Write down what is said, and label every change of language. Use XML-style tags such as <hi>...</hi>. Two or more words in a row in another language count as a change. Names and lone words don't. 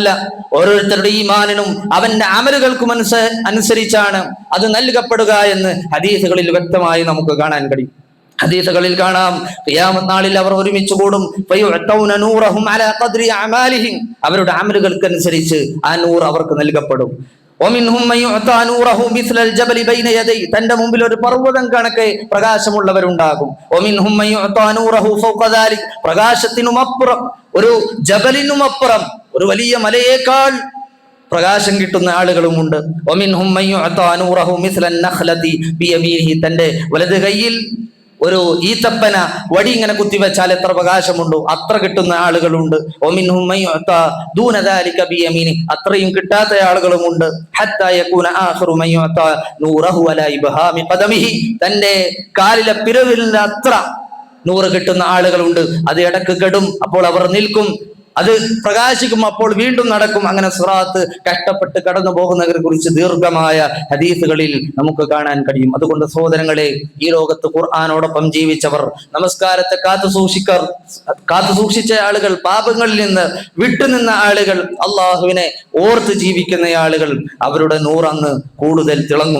<ml>ഓരോരുത്തരുടെ ഈമാനിനും അവന്റെ അമലുകൾക്കും അനുസരിച്ചാണ് അത് നൽകപ്പെടുക എന്ന് ഹദീസുകളിൽ വ്യക്തമായി നമുക്ക് കാണാൻ കഴിയും. ഹദീസുകളിൽ കാണാം, ഖിയാമത്ത് നാളിൽ അവർ ഒരുമിച്ച് കൂടും.</ml> <ar>فيؤتون نورهم على قدر أعمالهم,</ar> <ml>അവരുടെ അമലുകൾക്കനുസരിച്ച് ആ നൂർ അവർക്ക് നൽകപ്പെടും.</ml> <ar>ومنهم من يعطى نوره مثل الجبل بين يديه,</ar> <ml>തന്റെ മുമ്പിൽ ഒരു പർവ്വതം കണക്കെ പ്രകാശമുള്ളവരുണ്ടാകും.</ml> <ar>ومنهم من يعطى نوره فوق ذلك,</ar> <ml>പ്രകാശത്തിനുമപ്പുറം ഒരു ജബലിനുമപ്പുറം ഒരു വലിയ മലയേക്കാൾ പ്രകാശം കിട്ടുന്ന ആളുകളുമുണ്ട്.</ml> <ar>ومنهم من يعطى نوره مثل النخلة بيمينه,</ar> <ml>തന്റെ വലത് കൈയിൽ ഒരു ഈത്തപ്പന വടി ഇങ്ങനെ കുത്തിവെച്ചാൽ എത്ര പ്രകാശമുണ്ടോ അത്ര കിട്ടുന്ന ആളുകളുണ്ട്.</ml> <ar>ومنهم من يعطى دون ذلك بيمينه,</ar> <ml>അത്രയും കിട്ടാത്ത ആളുകളുമുണ്ട്.</ml> <ar>حتى يكون آخر من يعطى نوره على إبهام قدمه,</ar> <ml>തന്റെ കാലിലെ പിരവിലിന്റെ അത്ര നൂറ് കിട്ടുന്ന ആളുകളുണ്ട്. അത് ഇടക്ക് കെടും, അപ്പോൾ അവർ നിൽക്കും, അത് പ്രകാശിക്കും, അപ്പോൾ വീണ്ടും നടക്കും. അങ്ങനെ സിറാത്ത് കഷ്ടപ്പെട്ട് കടന്നു പോകുന്നവരെ കുറിച്ച് ദീർഘമായ ഹദീസുകളിൽ നമുക്ക് കാണാൻ കഴിയും. അതുകൊണ്ട് സഹോദരങ്ങളെ, ഈ ലോകത്ത് ഖുർആനോടൊപ്പം ജീവിച്ചവർ, നമസ്കാരത്തെ കാത്തു സൂക്ഷിച്ച ആളുകൾ, പാപങ്ങളിൽ നിന്ന് വിട്ടുനിന്ന ആളുകൾ, അള്ളാഹുവിനെ ഓർത്ത് ജീവിക്കുന്ന ആളുകൾ, അവരുടെ നൂറന്ന് കൂടുതൽ തിളങ്ങും.</ml>